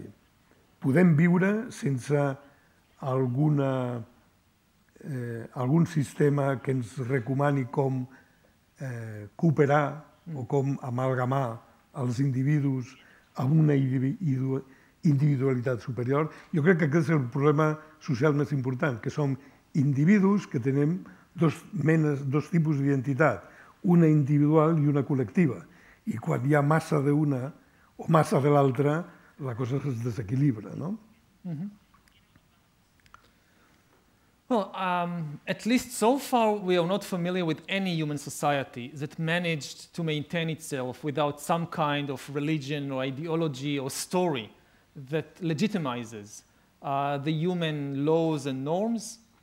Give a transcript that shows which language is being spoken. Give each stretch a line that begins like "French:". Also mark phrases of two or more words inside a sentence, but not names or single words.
Catalan: Podem viure sense algun sistema que ens recomani com cooperar o com amalgamar els individus amb una individualitat superior. Jo crec que aquest és el problema social més important, que som individus que tenim dos tipus d'identitat, una individual i una col·lectiva. I quan hi ha massa d'una o massa de l'altra, la cosa es desequilibra, no?
English: Well, at least so far, we are not familiar with any human society that managed to maintain itself without some kind of religion or ideology or story that legitimizes the human laws and norms.